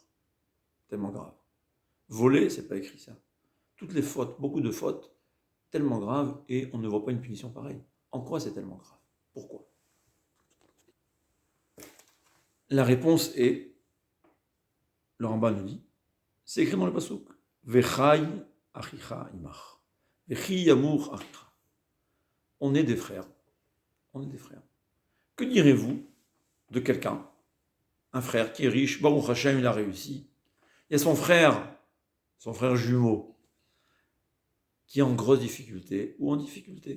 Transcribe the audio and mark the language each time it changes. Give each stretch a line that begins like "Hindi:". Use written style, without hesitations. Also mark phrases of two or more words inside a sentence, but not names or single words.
French: Tellement grave. Voler, c'est pas écrit ça. Toutes les fautes, beaucoup de fautes, tellement graves, et on ne voit pas une punition pareille. En quoi c'est tellement grave? Pourquoi? La réponse est, le Rambam nous dit, c'est écrit dans le pasuk,
Hebrew: וחי אחיך עמך. וכי ימוך אחיך.
French: On est des frères. On est des frères. Que direz-vous de quelqu'un, un frère qui est riche,
Hebrew: ברוך השם,
French: il a réussi. Il y a son frère jumeau, qui est en grosse difficulté ou en difficulté.